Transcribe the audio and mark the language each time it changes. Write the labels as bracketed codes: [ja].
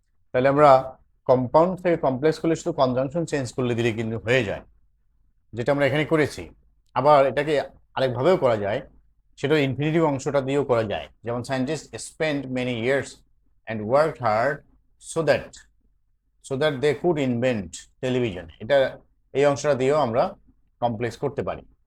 [bn] তাহলে আমরা কম্পাউন্ড থেকে কমপ্লেক্স করলে শুধু কনজাংশন চেঞ্জ করলে দিলে কিন্তু হয়ে যায়, যেটা আমরা এখানে করেছি। আবার এটাকে আরেকভাবেও করা যায়, সেটা ইনফিনিটিভ অংশটা দিয়েও করা যায়। [en] যেমন scientist spent many years and worked hard so that they could invent television। [bn] এটা এই অংশটা দিয়েও আমরা কমপ্লেক্স করতে পারি।